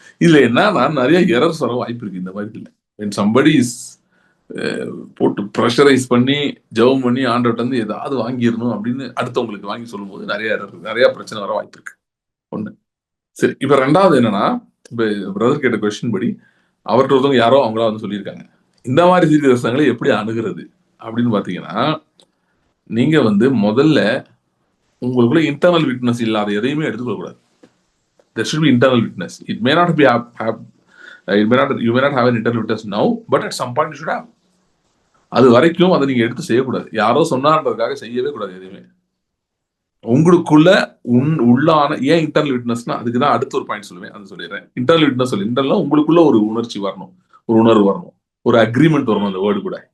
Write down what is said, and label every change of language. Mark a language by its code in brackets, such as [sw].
[ta] இதுல என்னன்னா நிறைய எரர்ஸ் வர வாய்ப்பு இருக்கு இந்த மாதிரி. இல்லை [en] when somebody is [ta] போட்டு ப்ரெஷரைஸ் பண்ணி ஜெபம் பண்ணி ஆண்டவர்ட்ட வந்து ஏதாவது வாங்கிடணும் அப்படின்னு அடுத்தவங்களுக்கு வாங்கி சொல்லும் போது நிறைய பிரச்சனை வர வாய்ப்பு இருக்கு. ஒண்ணு. சரி, இப்ப ரெண்டாவது என்னன்னா, இப்ப பிரதர் கேட்ட கொஸ்டின் படி அவர்கிட்ட ஒருத்தவங்க யாரோ அவங்களா வந்து சொல்லியிருக்காங்க, இந்த மாதிரி தீர்க்கதரிசனங்களை எப்படி அணுகிறது அப்படின்னு பாத்தீங்கன்னா, நீங்க வந்து முதல்ல உங்களுக்குள்ள இன்டர்னல் விட்னஸ் இல்லாத எதையுமே எடுத்துக்கொள்ள கூடாது. [en] There should be internal witness. It may not be you may not have an internal witness now, but at some point you should have. [ta] அது வரைக்கும் அதை நீங்க எடுத்து செய்யக்கூடாது. யாரோ சொன்னான்றதுக்காக செய்யவே கூடாது எதுவுமே. உங்களுக்குள்ள உள்ளான ஏன் இன்டர்னல் விட்னஸ்னா அதுக்கு தான் அடுத்த ஒரு பாயிண்ட் சொல்லுவேன், அது சொல்லிடுறேன். இன்டர்னல் விட்னஸ் இன்டர்னல் உங்களுக்குள்ள ஒரு உணர்ச்சி வரணும், ஒரு உணர்வு வரணும், ஒரு அக்ரிமெண்ட் வரணும் அந்த வேர்டு கூட.